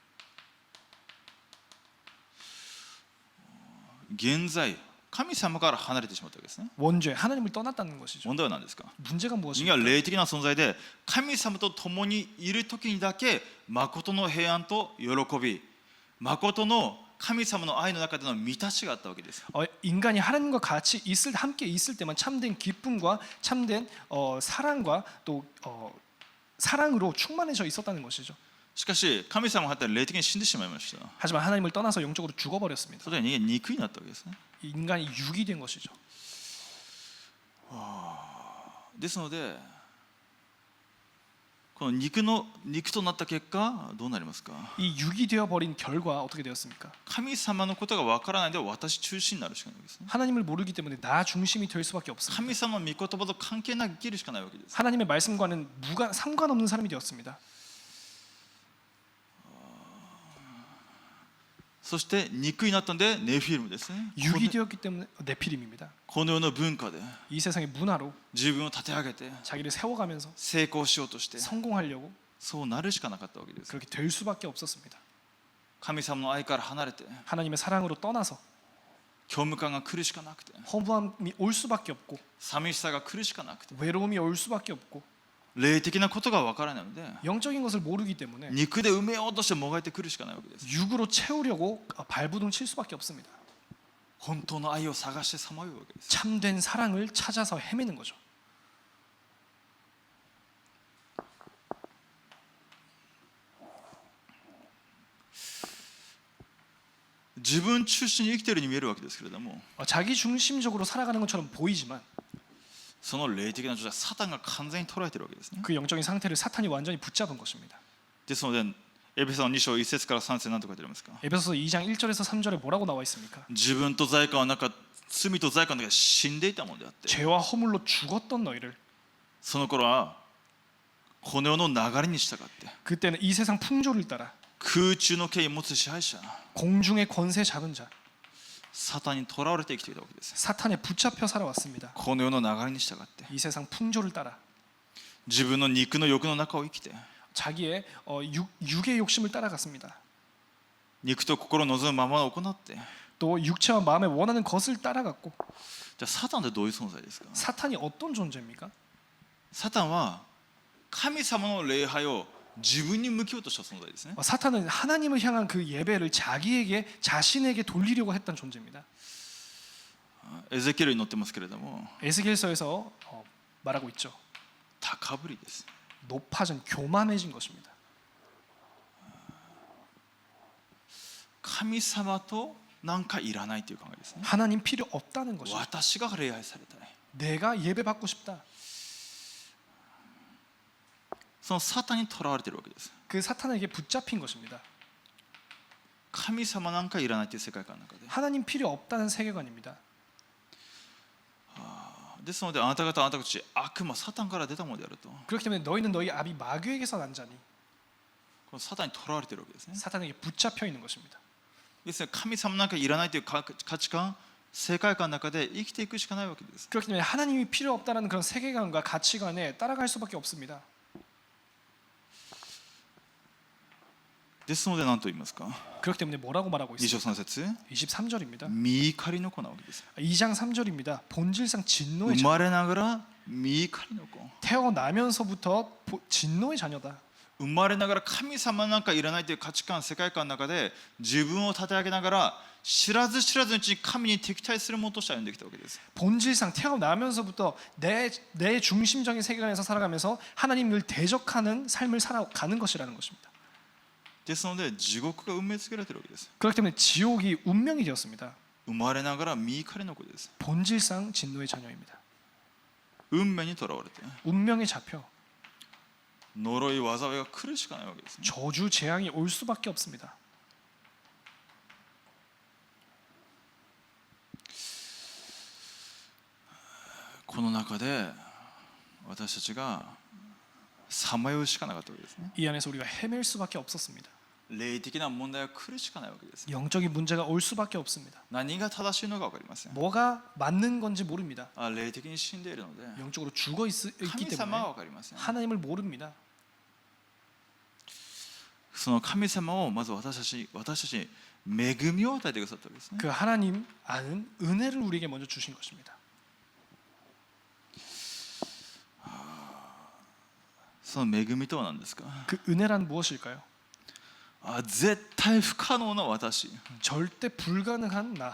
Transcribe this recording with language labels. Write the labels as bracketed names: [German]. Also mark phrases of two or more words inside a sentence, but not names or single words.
[Japanese] 現在、神様から離れてしまったわけですね。 [Korean] 원죄, 하나님을 떠났다는 것이죠. [Japanese] 問題は何ですか？ [Korean] 문제가 [Japanese] 人間 [Korean] 무엇입니까? [Japanese] は霊的な存在で神様と共にいる時にだけ誠の平安と喜び、誠の神様の愛の中での満たしがあったわけです。 [Korean] 인간이 하나님과 같이 함께 있을 때만 참된 기쁨과 참된 사랑과 또 사랑으로 충만해져 있었다는 것이죠. [Japanese] しかし神様は霊的に死んでしまいました。 [Korean] 하지만 하나님을 떠나서 영적으로 죽어버렸습니다. [Japanese] それで人間肉になったわけですね。 [Korean] 인간이 육이 된 것이죠. [Japanese] ですのでこの肉となった結果どうなりますか？ [Korean] 이 육이 되어버린 결과 어떻게 되었습니까? [Japanese] 神様のことがわからないので私中心になるしかないわけですね。 [Korean] 하나님을 모르기 때문에 나 중심이 될 수밖에 없습니다. [Japanese] 神様の御言葉と関係なく生きるしかないわけです。 [Korean] 하나님의 말씀과는 상관없는 사람이 되었습니다. [Japanese] そして肉になったんでネフィルムですね。 [Korean] 육이 되었기 때문에 네피림입니다. [Japanese] この世の文化で [Korean] 이 세상의 문화로 [Japanese] 自分を立て上げて [Korean] 자기를 세워가면서 [Japanese] 成功しようとして [Korean] 성공하려고 [Japanese] そうなるしかなかったわけです。 [Korean] 그렇게 될 수밖에 없었습니다. [Japanese] 神様の愛から離れて [Korean] 하나님의 사랑으로 떠나서 [Japanese] 虚無感が来るしかなくて [Korean] 허무함이 올 수밖에 없고 [Japanese] 寂しさが来るしかなくて [Korean] 외로움이 올 수밖에 없고 [Japanese] 霊的なことがわからないので [Korean] 영적인 것을 모르기 때문에 [Japanese] 肉で埋めようとしてもがいてくるしかないわけです。 [Korean] 육으로 채우려고 발부둥 칠 수밖에 없습니다. [Japanese] 本当の愛を探してさまようわけです。 [Korean] 참된 사랑을 찾아서 헤매는 거죠. [Japanese] 自分中心に生きているように見えるわけですけれども [Korean] 자기 중심적으로 살아가는 것처럼 보이지만 [Japanese] その霊的な状態はサタンが完全に捉えているわけですね。 [Korean] 그 영적인 상태를 사탄이 완전히 붙잡은 것입니다. [Japanese] ですのでエペソの2章1節から3節何と書いてありますか？ [Korean] 에베소서 2장 1절에서 3절에 뭐라고 나와 있습니까? [Japanese] 自分と罪の中罪と罪の中で死んでいたものであって [Korean] 죄와 허물로 죽었던 너희를 [Japanese] その頃はこの世の流れに従って [Korean] 그때는 이 세상 풍조를 따라 [Japanese] 空中の権威を持つ支配者 [Korean] 공중의 권세 잡은 자 [Japanese] サタンに囚われて生きていたわけです。 [Korean] 사탄에 붙잡혀 살아왔습니다. [Japanese] この世の流れに従って [Korean] 이 세상 풍조를 따라 [Japanese] 自分の肉の欲の中を生きて [Korean] 자기의 육의 욕심을 따라갔습니다. [Japanese] 肉と心を望むまま行って、 [Korean] 또 육체와 마음에 원하는 것을 따라갔고 [Japanese] じゃあサタンってどういう存在ですか？ [Korean] 사탄이 어떤 존재입니까? [Japanese] サタンは神様の礼拝を自分に向けようとした存在ですね。 [Korean] 사탄은 하나님을 향한 그 예배를 자신에게 돌리려고 했던 존재입니다. [Japanese] エゼキエルに載ってますけれども [Korean] 에스겔서에서 말하고 있죠. [Japanese] 高ぶりです。 [Korean] 높아진 교만해진 것입니다. [Japanese] 神様となんかいらないという考えですね。 [Korean] 하나님 필요 없다는 것이죠. [Japanese] 私が礼拝されたい。 [Korean] 내가 예배받고 싶다. [Japanese] そのサタンに囚われているわけです。 [Korean] 그 사탄에게 붙잡힌 것입니다. [Japanese] 神様なんかいらないという世界観の中で。 [Korean] 하나님 필요 없다는 세계관입니다. [Japanese] ですのであなた方たち悪魔サタンから出たものであると。 [Korean] 그렇기 때문에 너희는 너희 아비 마귀에게서 난 자니 [Japanese] このサタンに囚われているわけですね。 [Korean] 사탄에게 붙잡혀 있는 것입니다. [Japanese] ですね、神様なんかいらないという価値観、世界観の中で生きていくしかないわけです。 [Korean] 그렇기 때문에 하나님이 필요 없다는 그런 세계관과 가치관에 따라갈 수밖에 없습니다. [Japanese] ですので何と言いますか？ [Korean] 그렇기 때문에 뭐라고 말하고 [Japanese] 2章 [Korean] 있습니까? [Japanese] 3節 [Korean] 23절입니다. [Japanese] 見怒りの子なわけです。 [Korean] 2장 3절입니다. 본질상 진노의 [Japanese] 生 [Korean] 자녀. [Japanese] まれながら見怒りの子。 [Korean] 태어나면서부터 진노의 자녀다. [Japanese] 生まれながら神様なんかいらないという価値観、世界観の中で自分を立て上げながら知らず知らずのうちに神に敵対するものとして歩んできたわけです。 [Korean] 본질상 태어나면서부터 내 중심적인 세계관에서 살아가면서 하나님을 대적하는 삶을 살아가는 것이라는 것입니다. [Japanese] ですので地獄が運命づけられているわけです。 [Korean] 그렇기 때문에 지옥이 운명이 되었습니다. [Japanese] 生まれながら見怒りの子です。 [Korean] 본질상 진노의 자녀입니다. [Japanese] 運命にとらわれて [Korean] 운명에 잡혀 [Japanese] 呪い災いが来るしかないわけですね。 [Korean] 저주 재앙이 올 수밖에 없습니다. [Japanese] この中で私たちがさまようしかなかったわけですね。 [Korean] 이 안에서 우리가 헤맬 수밖에 없었습니다. [Japanese] 霊的な問題が来るしかないわけです。 [Korean] 영적인 문제가 올 수밖에 없습니다. [Japanese] 何が正しいのか分かりません。 [Korean] 뭐가 맞는 건지 모릅니다. [Japanese] 霊的に死んでいるので [Korean] 영적으로 죽어 있기 [Japanese] 神 [Korean] 때문에 [Japanese] 様は分かりません。 [Korean] 하나님을 모릅니다. [Japanese] その神様をまず私たちに恵みを与えてくださったわけですね。 [Korean] 그 하나님 아는 은혜를 우리에게 먼저 주신 것입니다. [Japanese] その恵みとは何ですか。 [Korean] 그 은혜란 무엇일까요? [Japanese] 絶対不可能な私、 [Korean] 절대 불가능한 나,